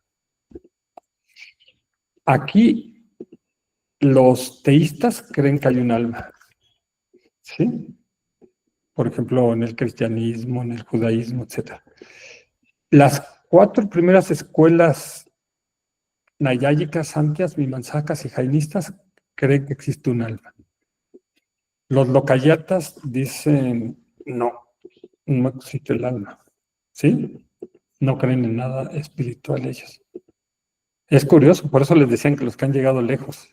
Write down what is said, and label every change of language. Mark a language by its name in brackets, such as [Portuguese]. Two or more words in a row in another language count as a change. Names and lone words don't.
[Spanish] Aquí los teístas creen que hay un alma, ¿sí? Por ejemplo, en el cristianismo, en el judaísmo, etc. Las 4 primeras escuelas nayáyicas, santias, mimansacas y jainistas creen que existe un alma. Los locayatas dicen no existe el alma, ¿sí? No creen en nada espiritual ellos. Es curioso, por eso les decían que los que han llegado lejos.